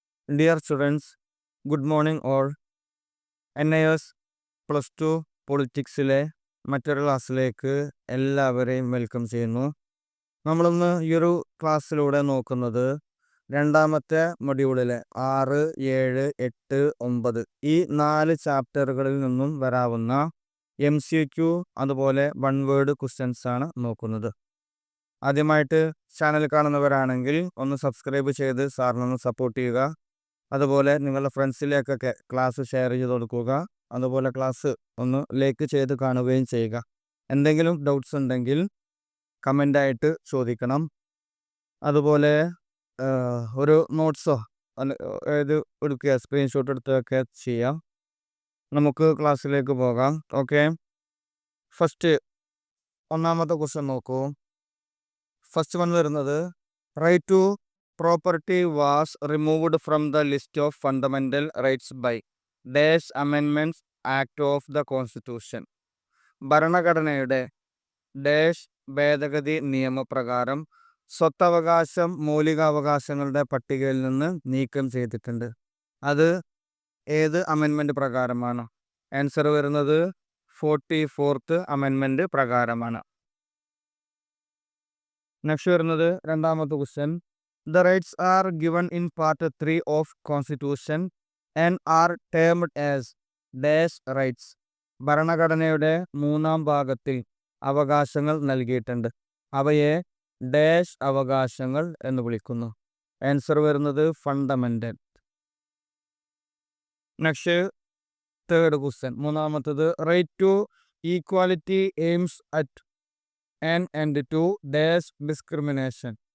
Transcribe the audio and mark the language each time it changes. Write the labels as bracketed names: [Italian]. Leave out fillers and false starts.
[English] Dear students, good morning all. [Malayalam] NIS +2 പൊളിറ്റിക്സിലെ മറ്റൊരു ക്ലാസ്സിലേക്ക് എല്ലാവരെയും വെൽക്കം ചെയ്യുന്നു. നമ്മളിന്ന് ഈ ഒരു ക്ലാസ്സിലൂടെ നോക്കുന്നത് രണ്ടാമത്തെ മൊഡ്യൂളിലെ 6, 7, 8, 9 ഈ 4 ചാപ്റ്ററുകളിൽ നിന്നും വരാവുന്ന MCQ അതുപോലെ വൺ വേർഡ് ക്വസ്റ്റ്യൻസ് ആണ് നോക്കുന്നത്. ആദ്യമായിട്ട് ചാനൽ കാണുന്നവരാണെങ്കിൽ ഒന്ന് സബ്സ്ക്രൈബ് ചെയ്ത് സാറിനൊന്ന് സപ്പോർട്ട് ചെയ്യുക. അതുപോലെ നിങ്ങളുടെ ഫ്രണ്ട്സിലേക്കൊക്കെ ക്ലാസ് ഷെയർ ചെയ്ത് കൊടുക്കുക. അതുപോലെ ക്ലാസ് ഒന്ന് ലൈക്ക് ചെയ്ത് കാണുകയും ചെയ്യുക. എന്തെങ്കിലും ഡൗട്ട്സ് ഉണ്ടെങ്കിൽ കമൻ്റായിട്ട് ചോദിക്കണം. അതുപോലെ ഒരു നോട്ട്സോ ഇത് എടുക്കുക, സ്ക്രീൻഷോട്ട് എടുക്കുകയൊക്കെ ചെയ്യാം. നമുക്ക് ക്ലാസ്സിലേക്ക് പോകാം. ഓക്കെ, ഫസ്റ്റ് ഒന്നാമത്തെ ക്വസ്റ്റ്യൻ നോക്കൂ. [English] first one [Malayalam] വരുന്നത് [English] Right to property was removed from the list of fundamental rights by Dash Amendments Act of the Constitution. [Malayalam] ഭരണഘടനയുടെ ഡാഷ് ഭേദഗതി നിയമപ്രകാരം സ്വത്തവകാശം മൗലികാവകാശങ്ങളുടെ പട്ടികയിൽ നിന്ന് നീക്കം ചെയ്തിട്ടുണ്ട്. അത് ഏത് അമെൻമെൻറ്റ് പ്രകാരമാണ്? ആൻസർ വരുന്നത് 44th അമെൻമെൻറ്റ് പ്രകാരമാണ്. നെക്സ്റ്റ് വരുന്നത് രണ്ടാമത്തെ question. [English] The rights are given in Part 3 of Constitution and are termed as Dash rights. [Malayalam] ഭരണഘടനയുടെ 3-ാം ഭാഗത്തിൽ അവകാശങ്ങൾ നൽകിയിട്ടുണ്ട്. അവയെ ഡാഷ് അവകാശങ്ങൾ എന്ന് വിളിക്കുന്നു. ആൻസർ വരുന്നത് ഫണ്ടമെൻ്റൽ. [English] next third question, [Malayalam] മൂന്നാമത്തത് [English] Right to equality aims at an end to dash discrimination.